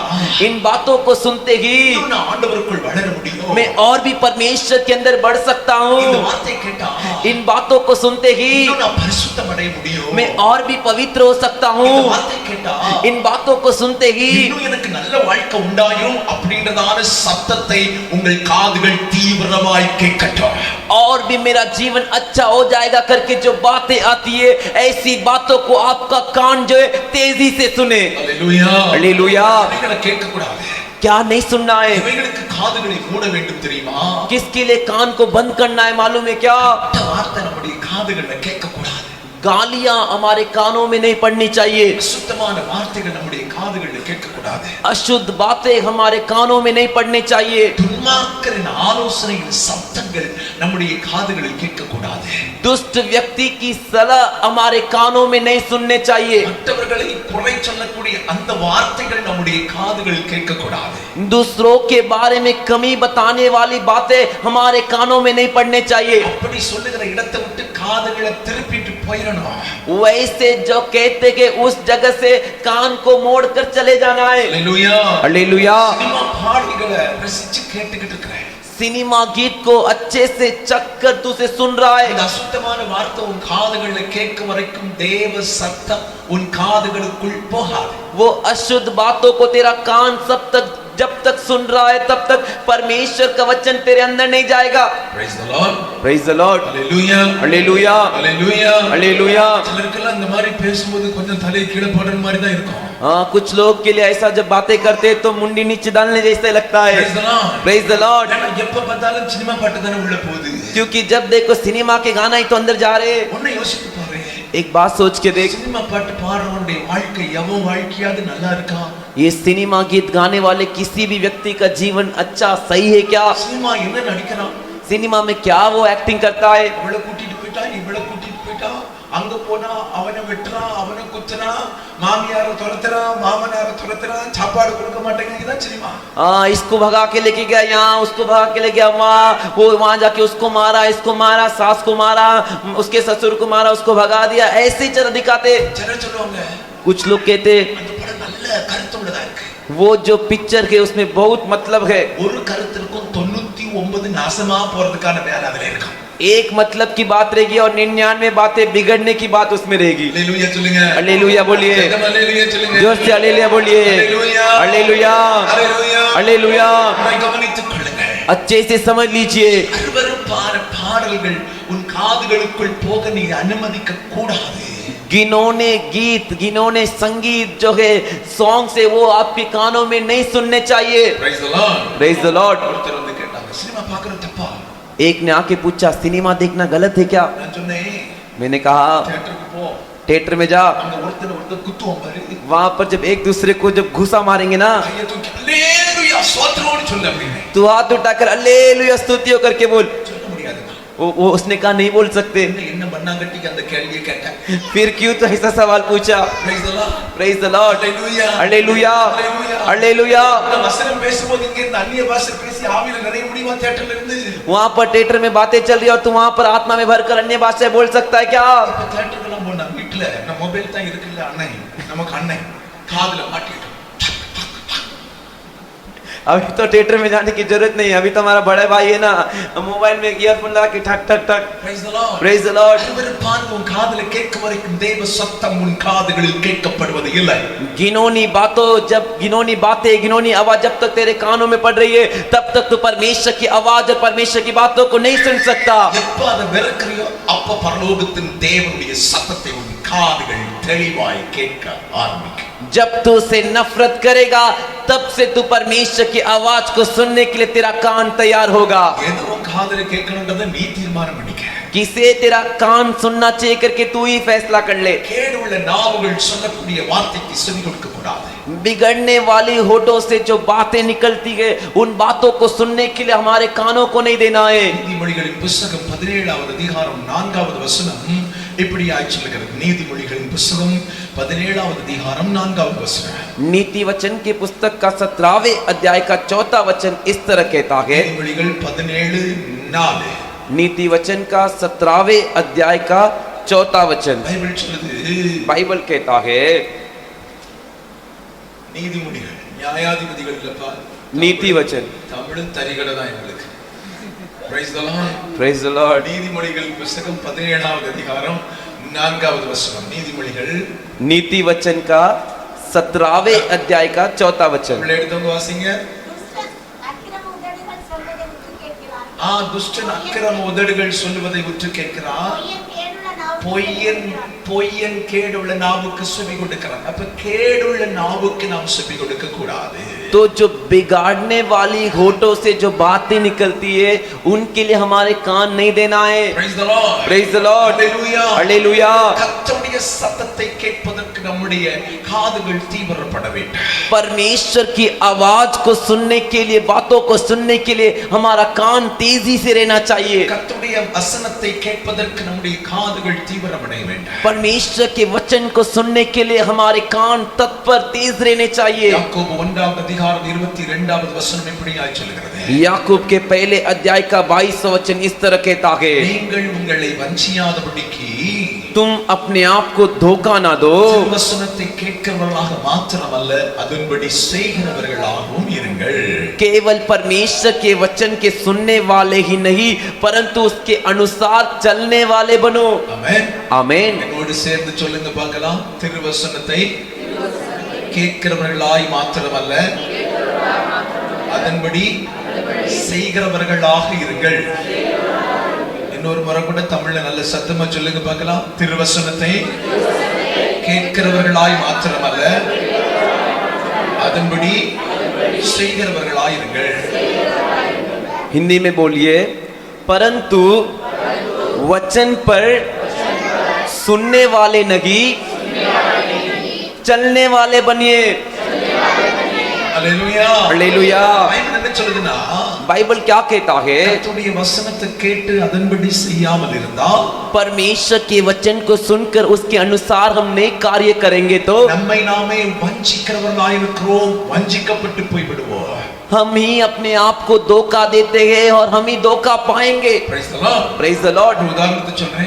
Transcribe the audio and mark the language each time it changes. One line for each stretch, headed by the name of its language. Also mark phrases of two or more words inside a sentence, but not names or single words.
Hindi: इन बातों को सुनते ही
Tamil: இன்னும் நான் ஆண்டவருக்குள் வளர முடியும்.
Hindi: मैं और भी परमेश्वर के अंदर बढ़ सकता
Tamil: இந்த
Hindi: हूँ।
Tamil: வார்த்தையை கேட்டா
Hindi: इन बातों को सुनते ही
Tamil: இன்னும் நான் பரிசுத்தம் அடைய முடியும்.
Hindi: मैं और भी पवित्र हो सकता
Tamil: இந்த
Hindi: हूँ।
Tamil: வார்த்தையை கேட்டா
Hindi: इन बातों को सुनते ही
Tamil: இன்னும் எனக்கு நல்ல வாழ்க்கை உண்டாயிரும் அப்படின்றதான சத்தத்தை உங்கள் காதுகள் தீவிரமாய் கேட்கட்டும்.
Hindi: और भी मेरा जीवन अच्छा हो जाएगा करके जो बातें आती है, ऐसी बातों को आपका कान जो है तेजी से सुने।
Tamil: அல்லேலூயா.
Hindi: हालेलुया।
Tamil: இவைகளை கேட்க கூடாது.
Hindi: क्या नहीं सुनना है?
Tamil: இவைகளுக்கு காதுகளை மூட வேண்டும் தெரியுமா?
Hindi: किसके लिए कान को बंद करना है मालूम है क्या?
Tamil: இந்த வார்த்தை நம்முடைய காதுகள்ல கேட்க கூடாது.
Hindi: गालियां हमारे कानों में नहीं पड़नी चाहिए,
Tamil: அசுத்தமான வார்த்தைகள் நம்முடைய காதுகள்ல கேட்க கூடாது.
Hindi: अशुद्ध बातें हमारे कानों में नहीं पड़नी चाहिए,
Tamil: துன்மார்க்கரின் ஆலோசனையின் சத்தங்கள் நம்முடைய காதுகளில் கேட்க கூடாது.
Hindi: दुष्ट व्यक्ति की सलाह हमारे कानों में नहीं सुनने चाहिए,
Tamil: மற்றவர்களை குறை சொல்லக்கூடிய அந்த வார்த்தைகள் நம்முடைய காதுகளில் கேட்க கூடாது.
Hindi: दूसरों के बारे में कमी बताने वाली बातें हमारे कानों में नहीं पड़ने चाहिए।
Tamil: அப்படி சொல்லுகிற இடத்தை விட்டு காதுகளை திருப்பிட்டு போயிடணும்.
Hindi: वैसे जो कहते कि उस जगह से कान को मोड़कर चले जाना है।
Tamil: அல்லேலூயா.
Hindi: हालेलुया।
Tamil: சினிமா பாடல்களை ரசிச்சு கேட்டுக்கிட்டு இருக்கிறேன்.
Hindi: सिनेमा गीत को अच्छे से चख कर तू से सुन रहा
Tamil: இந்த
Hindi: है,
Tamil: அசுத்தமான வார்த்தை உன் காதுகள்ல கேட்கும் வரைக்கும் தேவ சத்தம் உன் காதுகளுக்குள் போகாது.
Hindi: वो अशुद्ध बातों को तेरा कान जब तक सुन रहा है तब तक परमेश्वर का वचन तेरे अंदर नहीं जाएगा।
English: Praise the Lord. Praise the Lord. Hallelujah.
Hindi: हालेलुया।
English: Hallelujah.
Hindi: हालेलुया।
Tamil: சிலருக்கெல்லாம் இந்த மாதிரி பேசும்போது கொஞ்சம் தலையை கீழே போடுற மாதிரி தான் இருக்கும்.
Hindi: हाँ, कुछ लोग के लिए ऐसा जब बातें करते हैं तो मुंडी नीचे डालने जैसे लगता है।
English: Praise the Lord. Praise the Lord।
Tamil: ஏன்னா எப்ப பார்த்தாலும் சினிமா பாட்டு தானே உள்ள போகுது.
Hindi: क्योंकि जब देखो सिनेमा के गाना ही तो अंदर जा रहे हैं।
Tamil: ஒன்னும் யோசித்து பாரு.
Hindi: एक बात सोच के देख,
Tamil: சினிமா பாட்டு பாடுறவனுடைய வாழ்க்கை எவன் வாழ்க்கையாவது நல்லா இருக்கா?
Hindi: ये सिनेमा गीत गाने वाले किसी भी व्यक्ति का जीवन अच्छा सही है क्या?
Tamil: சினிமா என்ன நடிக்கிறான்?
Hindi: सिनेमा में क्या वो एक्टिंग करता है?
Tamil: இவளை கூட்டிட்டு போயிட்டா, இவளை கூட்டிட்டு போயிட்டா, அங்க போனா அவனை வெட்டுறான், அவனை குத்துறான், மாமியார துரத்துறான், மாமனார துரத்துறான், சாப்பாடு கொடுக்க மாட்டேங்குது. இதான் சினிமா.
Hindi: हाँ, इसको भगा के लेके गया यहाँ, उसको भगा के ले गया वहाँ, वो वहाँ जाके उसको मारा, इसको मारा, सास को मारा, उसके ससुर को मारा, उसको भगा दिया, ऐसे ही चल दिखाते।
Tamil: சிலர் சொல்லுவாங்க,
Hindi: कुछ लोग कहते
Tamil: அந்த படம் நல்ல கருத்துள்ளதா இருக்கு.
Hindi: वो जो पिक्चर है उसमें बहुत मतलब है,
Tamil: ஒரு கருத்திற்கும் 99 99 நாசமா போறதுக்கான வேலை அதுல இருக்கும்.
Hindi: एक मतलब की बात रहेगी और 99 बातें बिगड़ने की बात उसमें रहेगी।
Tamil: அல்லேலூயா சொல்லுங்க.
Hindi: हालेलुया बोलिए,
Tamil: एकदम அல்லேலூயா சொல்லுங்க.
Hindi: जोर से हालेलुया बोलिए, हालेलुया, हालेलुया, हालेलुया, हालेलुया।
Tamil: உங்களை கவனித்துக் கொள்ளுங்க.
Hindi: अच्छे से समझ लीजिए,
Tamil: அருவருப்பான பாடல்கள் உன் காதுகளுக்குள் போக நீ அனுமதிக்க கூடாது.
Hindi: गिनौने गीत, गिनौने संगीत जो है सॉन्ग से वो आपके कानों में नहीं सुनने चाहिए।
English: Praise the Lord. Praise the Lord.
Tamil: ஒருத்தர் வந்து கேட்டாங்க, சினிமா பார்க்கறது தப்பா?
Hindi: एक ने आके पूछा सिनेमा देखना गलत है क्या?
Tamil: நான் சொன்னேன்,
Hindi: मैंने कहा
Tamil: தியேட்டருக்கு போ.
Hindi: थिएटर में जा,
Tamil: அங்க ஒருத்தர் குத்துவான் பாரு.
Hindi: वहां पर जब एक दूसरे को जब घुसा मारेंगे ना,
Tamil: கையை தூக்கி அல்லேலூயா ஸ்தோத்திரம்னு சொல்லு அப்படின்னு.
Hindi: तू हाथ उठाकर हालेलुया स्तुतियों करके बोल।
Tamil: சொல்ல முடியாதுங்க.
Hindi: वो उसने कहा नहीं बोल सकते।
Tamil: என்ன பண்ணாங்கட்டிக்கு அந்த கேள்வியை கேட்டேன்.
Hindi: फिर क्यों तो ऐसा सवाल पूछा?
English: Praise the Lord. Praise the Lord, Hallelujah.
Hindi: हालेलुया,
English: Hallelujah.
Hindi: हालेलुया।
Tamil: அந்த வசனம் பேசும்போது இங்க இந்த அந்நிய பாஷை பேசி ஆவியில நிறைய முடியுமா தியேட்டர்ல இருந்து?
Hindi: वहां पर थिएटर में बातें चल रही है और तू वहां पर आत्मा में भरकर अन्य भाषाएं बोल सकता है क्या?
Tamil: இப்ப தியேட்டருக்குலாம் போனா வீட்டுல நம்ம மொபைல் தான் இருக்குல்ல அண்ணன், நமக்கு அண்ணன் காதுல மாட்டிட்டு
Hindi: अभी तो थिएटर में जाने की जरूरत नहीं है, अभी तो हमारा बड़ा भाई है ना, मोबाइल में ईयरफोन लगा के ठक ठक ठक।
English: Praise the Lord. Praise the Lord.
Tamil: அருவருப்பான உன் காதுல கேட்க வரைக்கும் தேவ சத்தம் உன் காதுகளில் கேட்கப்படுவது இல்லை.
Hindi: गिनौनी बातों जब गिनौनी बातें गिनौनी आवाज जब तक तेरे कानों में पड़ रही है तब तक तू परमेश्वर की आवाज और परमेश्वर की बातों को नहीं सुन सकता।
Tamil: எப்ப அதை வெறுக்கிறியோ அப்ப பரலோகத்தின் தேவனுடைய சத்தத்தை உன் காதுகள் தெளிவாய் கேட்க ஆரம்பிக்கும்.
Hindi: जब तू उसे नफरत करेगा तब से तू परमेश्वर की आवाज को सुनने के लिए तेरा कान तैयार होगा।
Tamil: ஏதோ உன் காதுல கேட்கணும்ன்றத நீ தீர்மானம் பண்ணிக்க.
Hindi: किसे तेरा कान सुनना चाहिए करके तू ही फैसला कर ले।
Tamil: கேடுள்ள நாவுகள் சொல்லக்கூடிய வார்த்தைக்கு செவி கொடுக்க கூடாது.
Hindi: बिगड़ने वाली होठों से जो बातें निकलती है उन बातों को सुनने के लिए हमारे कानों को नहीं देना है।
Tamil: நீதிமொழிகளின் புத்தகம் 17வது அதிகாரம் 4வது வசனம் இப்படியாய் சொல்லுகிறது. நீதிமொழிகளின் புத்தகம் 17வது அதிகாரம் 4வது வசனம்.
Hindi: नीति वचन के पुस्तक का 17वें अध्याय का 4था वचन इस तरह कहता है।
Tamil: நீதிமொழிகள் 17:4.
Hindi: नीति वचन का 17वें अध्याय का 4था वचन
Tamil: பைபிள் சொல்லுது,
Hindi: बाइबल कहता है,
Tamil: நீதிமொழிகள் நியாயாதிபதிகள் இல்லப்பா,
Hindi: नीति वचन।
Tamil: தமிழ் தரிகட தான் எங்களுக்கு.
English: Praise the Lord. Praise the Lord.
Tamil: நீதிமொழிகள் புத்தகம் 17வது அதிகாரம் 4வது வசனம். நீதிமொழிகள்
Hindi: नीति वचन का 17वें अध्याय का 4था वचन।
Tamil: தமிழ் எடுத்தவங்க வாசிங்க. துஷ்டன் அக்கிரம உதடுகள் சொல்லுவதை உற்று கேட்கிறான், பொய்யன் கேடுள்ள நாவுக்கு செவி கொடுக்கிறான். அப்ப கேடுள்ள நாவுக்கு நாம் செவி கொடுக்க கூடாது.
Hindi: तो जो बिगाड़ने वाली होठों से जो बातें निकलती है उनके लिए हमारे कान नहीं देना है।
English: Praise the Lord. Praise the Lord, Hallelujah.
Hindi: हालेलुया।
Tamil: கர்த்தருடைய சத்தத்தை கேட்பதற்கு நம்முடைய காதுகள் தீவிரப்பட வேண்டும்.
Hindi: परमेश्वर की आवाज को सुनने के लिए, बातों को सुनने के लिए हमारा कान तेजी से रहना चाहिए।
Tamil: கர்த்தருடைய வசனத்தை கேட்பதற்கு நம்முடைய காதுகள் தீவிரமடைய வேண்டும்.
Hindi: परमेश्वर के वचन को सुनने के लिए हमारे कान तत्पर तेज रहने चाहिए।
Tamil: யாக்கோபு 1வது அதிகாரம் 22வது வசனம் இப்படியாய் சொல்கிறது.
Hindi: याकूब के पहले अध्याय का 22वां वचन इस तरह कहता है,
Tamil: நீங்கள் உங்களை வஞ்சியாதபடிக்கு
Hindi: तुम अपने आप को धोखा ना दो,
Tamil: வசனத்தை கேட்கிறவர்களாக மாத்திரமல்ல அதன்படி செய்கிறவர்களாகவும் இருங்கள்.
Hindi: केवल परमेश्वर के वचन के सुनने वाले ही नहीं परंतु उसके अनुसार चलने वाले बनो।
Tamil: ஆமென்.
Hindi: आमीन।
Tamil: என்னோடு சேர்ந்து சொல்லுங்க பார்க்கலாம். திருவசனத்தை கேட்கிறவர்களாய் மாத்திரமல்ல அதன்படி செய்கிறவர்களாக இருங்கள். இன்னொரு முறை கூட தமிழ்ல நல்ல சத்தமா சொல்லுங்க பார்க்கலாம். திருவசனத்தை கேட்கிறவர்களாய் மாத்திரமல்ல அதன்படி செய்கிறவர்களாய் இருங்கள்.
Hindi: हिंदी में बोलिए, परंतु वचन पर सुनने वाले नहीं चलने वाले बनिए।
Tamil: அல்லேலூயா.
Hindi: हालेलुया।
Tamil: பைபிள் என்ன சொல்லுதுன்னா,
Hindi: बाइबल क्या कहता है?
Tamil: கர்த்தருடைய வசனத்தை கேட்டு அதன்படி செய்யாமல் இருந்தால்
Hindi: परमेश्वर के वचन को सुनकर उसके अनुसार हम नेक कार्य करेंगे तो
Tamil: நம்மை நாமே வஞ்சிக்கிறவர்களாய் இருக்கிறோம், வஞ்சிக்கப்பட்டு போய் விடுவோம்.
Hindi: हम ही अपने आप को धोखा देते हैं और हम ही धोखा पाएंगे।
English: Praise the Lord. Praise the Lord.
Tamil: ஒரு உதாரணத்தை சொல்றேன்.